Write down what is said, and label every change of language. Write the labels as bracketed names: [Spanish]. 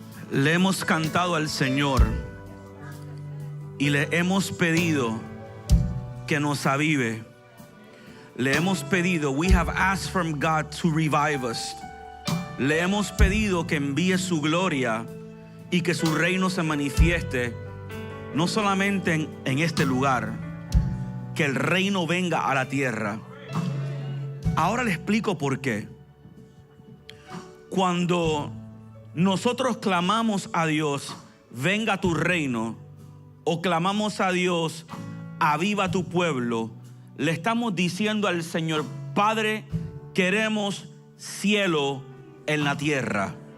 [Spanish] Le hemos cantado al Señor y le hemos pedido que nos avive. Le hemos pedido, [English] we have asked from God to revive us. [Spanish] Le hemos pedido que envíe su gloria y que su reino se manifieste, no solamente en este lugar, que el reino venga a la tierra. Ahora le explico por qué. Cuando nosotros clamamos a Dios, venga tu reino, o clamamos a Dios, aviva tu pueblo, le estamos diciendo al Señor: Padre, queremos cielo en la tierra.